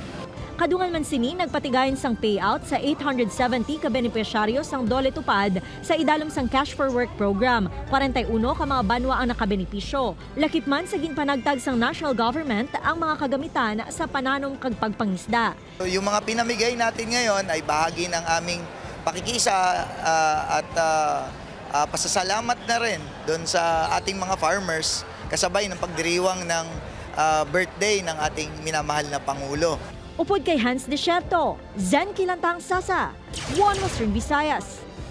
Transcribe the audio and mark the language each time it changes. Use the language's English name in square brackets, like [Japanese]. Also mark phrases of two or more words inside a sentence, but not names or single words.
[Hiligaynon] Kadungan man sini nagpatigayon sang payout sa 870 ka benepisyaryo sang dole tupad sa idalom sang Cash for Work program. 41 ka mga banwa ang nakabenepisyo. Lakip man sa ginpanagtag sang [English] national government [Hiligaynon] ang mga kagamitan sa pananom kag pagpangisda. [Filipino] Yung mga pinamigay natin ngayon ay bahagi ng aming pakikisa at pasasalamat na rin doon sa ating mga farmers kasabay ng pagdiriwang ng birthday ng ating minamahal na Pangulo. [Hiligaynon] Upod kay Hans Desierto, Zen Kilantang Sasa, One Western Visayas.